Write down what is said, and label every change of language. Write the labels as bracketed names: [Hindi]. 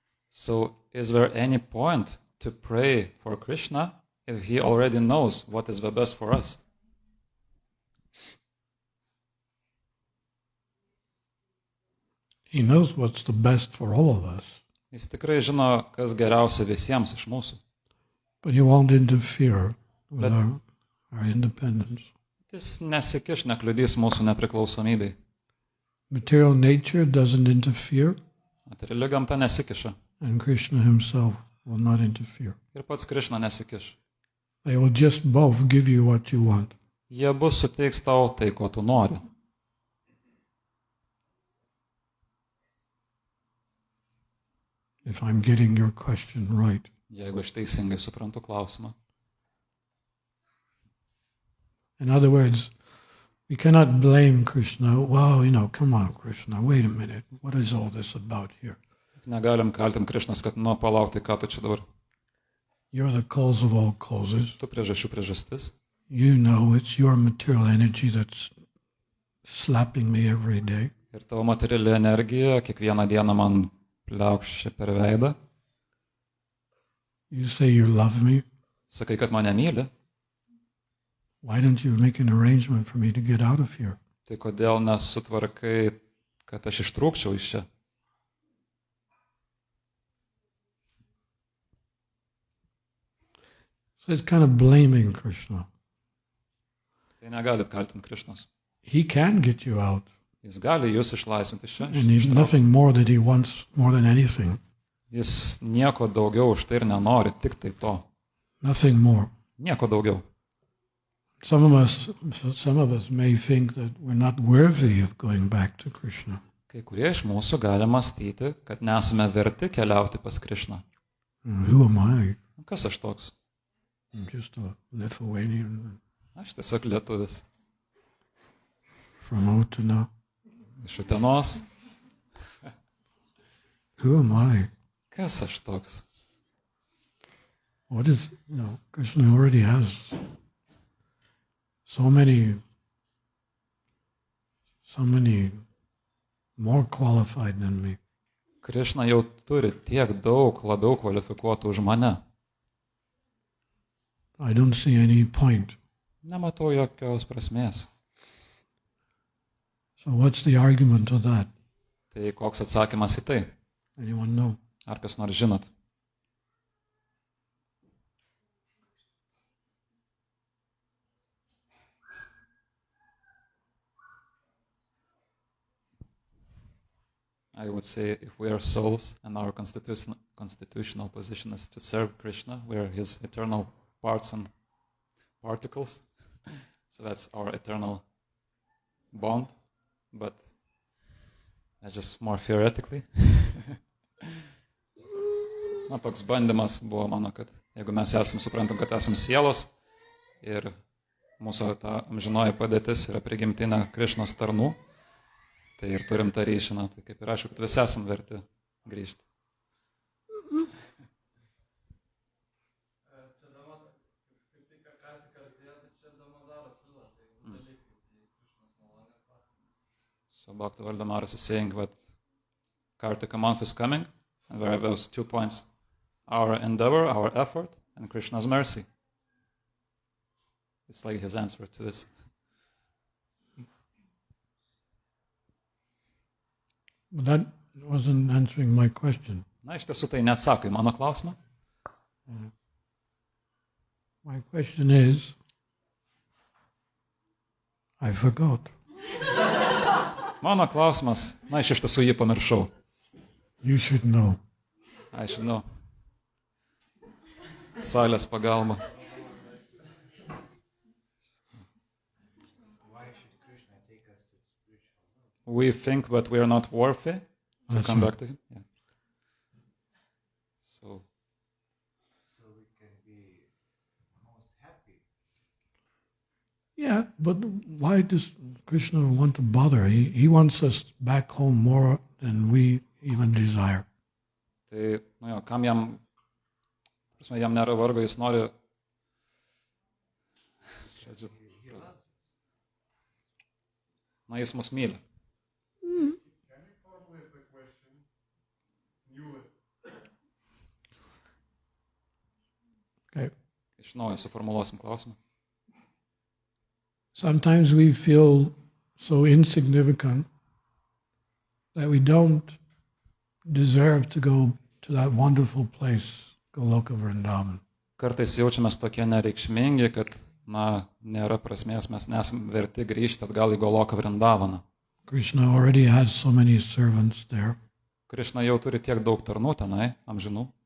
[English] So is there any point to pray for Krishna if he already knows what is the best for us? He knows what's the best for all of us. [Lithuanian] Jis tikrai žino, kas geriausia visiems iš mūsų. [English] But he won't interfere with But- our independence. [Lithuanian] Jis nesikiš, nekliudys mūsų nepriklausomybei. [English] Material nature doesn't interfere, [Lithuanian] Materiali gamta nesikiša. [English] and Krishna himself will not interfere. [Lithuanian] Ir pats Krišna nesikiš. [English] They will just both give you what you want. [Lithuanian] Jie abu suteiks tau tai, ko tu nori. [English] If I'm getting your question right. [Lithuanian] Jeigu aš teisingai suprantu klausimą. [English] In other words, we cannot blame Krishna. Well, come on, Krishna, wait a minute. What is all this about here? [Lithuanian] Negalim kaltinti Krišnos, kad palauk, tai ką tu čia dabar? [English] You're the cause of all causes. [Lithuanian] Tu priežasčių priežastis. [English] You know it's your material energy that's slapping me every day. [Lithuanian] Ir tavo materiali energija kiekvieną dieną man pliaukščia per veidą. [English] You say you love me. [Lithuanian] Sakai, kad mane myli. [English] Why don't you make an arrangement for me to get out of here? [Lithuanian] Tai kodėl nesutvarkai, kad aš ištrūkčiau iš čia? [English] So it's kind of blaming Krishna. [Lithuanian] Tai negalit kaltinti Krišnos. [English] He can get you out. [Lithuanian] Jis gali jūs išlaisvinti iš čia. [English] And he's nothing more that he wants more than anything. [Lithuanian] Jis nieko daugiau už tai ir nenori, tik tai to. [English] Nothing more. [Lithuanian] Nieko daugiau. [English] Some of us may think that we're not worthy of going back to Krishna. [Lithuanian] Kai kurie iš mūsų gali mąstyti, kad nesame verti keliauti pas Krišną. [English] Who am I? [Lithuanian] Kas aš toks? [English] I'm just a Lithuanian [Lithuanian] Aš tiesiog lietuvis. [English] from Utana. [Lithuanian] Iš Utenos. [English] Who am I? [Lithuanian] Kas aš toks? [English] What is, Krishna already has so many more qualified than me. [Lithuanian] Krišna jau turi tiek daug labiau kvalifikuotų už mane. [English] I don't see any point. [Lithuanian] Nematau jokios prasmės. [English] So what's the argument to that? [Lithuanian] Tai koks atsakymas į tai? [English] Anyone know? [Lithuanian] Ar kas nors žinot? [English] I would say if we are souls and our constitutional position is to serve Krishna, we are his eternal parts and particles. So that's our eternal bond, but that's just more theoretically. [Lithuanian] Na, toks bandymas buvo mano, kad jeigu mes suprantam, kad esame sielos ir mūsų ta amžinoji padėtis yra prigimtinė Krišnos tarnų, tai ir turim tą ryšį, tai kaip ir aišku, kad visi esam verti grįžti. [English] So Bhaktivedanta Maharaj is saying that Kartika month is coming, and there are those 2 points: our endeavor, our effort, and Krishna's mercy. It's like his answer to this. But that wasn't answering my question. [Lithuanian] Na, iš tiesų tai neatsako į mano klausimą. [English] My question is, I forgot. [Lithuanian] Mano klausimas, na, iš tiesų jį pamiršau. [English] You should know. I should know. [Lithuanian] Salės pagalba. [English] Why should Krishna take us to spiritual world? We think that we are not worthy to That's come right. back to him. Yeah. So So we can be most happy. Yeah, but why does Krishna want to bother? He wants us back home more than we even desire. [Lithuanian] tai, kam jam, prasme, jam nėra vargo, jis nori, žodžiu, na, jis mus myli. [English] Can we come with a question? New Okay. [Lithuanian] Iš naujo suformuluosim klausimą. [English] Sometimes we feel so insignificant that we don't deserve to go to that wonderful place, Goloka Vrindavan. [Lithuanian] Kartais jaučiamės tokie nereikšmingi, kad, nėra prasmės, mes nesam verti grįžti atgal į Goloką Vrindavaną. [English] Krishna already has so many servants there. [Lithuanian] Krišna jau turi tiek daug tarnų tenai, amžinų.